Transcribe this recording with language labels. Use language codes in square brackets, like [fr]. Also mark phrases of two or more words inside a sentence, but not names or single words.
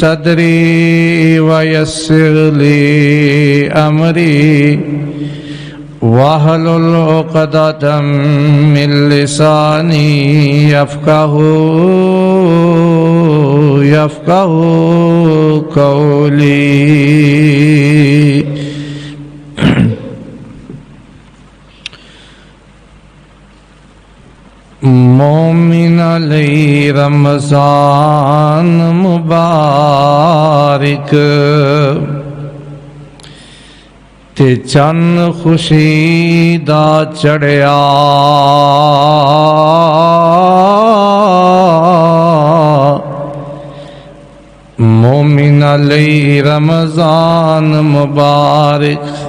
[ar] صدري ويسر لي أمري واحلل عقدۃ من لسانی یفقہوا قولی۔ [pa] مومن علی رمضان مبارک، تے چند خوشی دا چڑھیا، مومن علی رمضان مبارک،